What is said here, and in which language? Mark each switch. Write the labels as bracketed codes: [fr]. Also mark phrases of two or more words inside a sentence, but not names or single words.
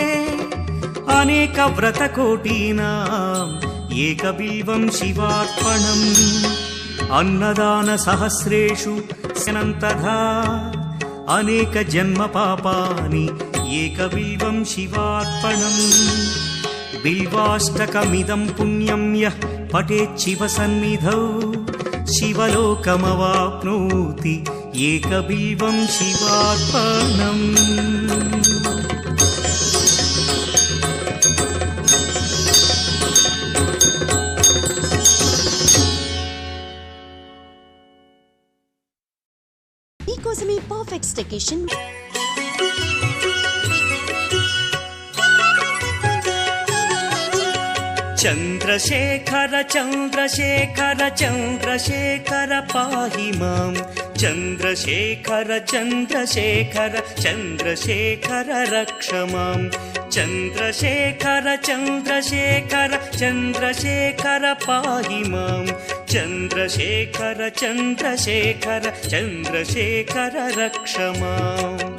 [sa] अनेकव्रतकोटीनाम् एकबिल्वं शिवार्पणम् अन्नदानसहस्रेषु स्यनन्तधा अनेकजन्मपापानि एकबिल्वं शिवार्पणम् बिल्वाष्टकमिदं पुण्यं यः पठेत् शिवसन्निधौ शिवलोकमवाप्नोति एकबिल्वं शिवार्पणम्। [te] మీకోసమే [en] perfect staycation [sa] चन्द्रशेखर चन्द्रशेखर चन्द्रशेखर पाहि मां चन्द्रशेखर चन्द्रशेखर चन्द्रशेखर रक्ष मां चन्द्रशेखर चन्द्रशेखर चन्द्रशेखर पाहि मां चन्द्रशेखर चन्द्रशेखर चन्द्रशेखर रक्ष माम्।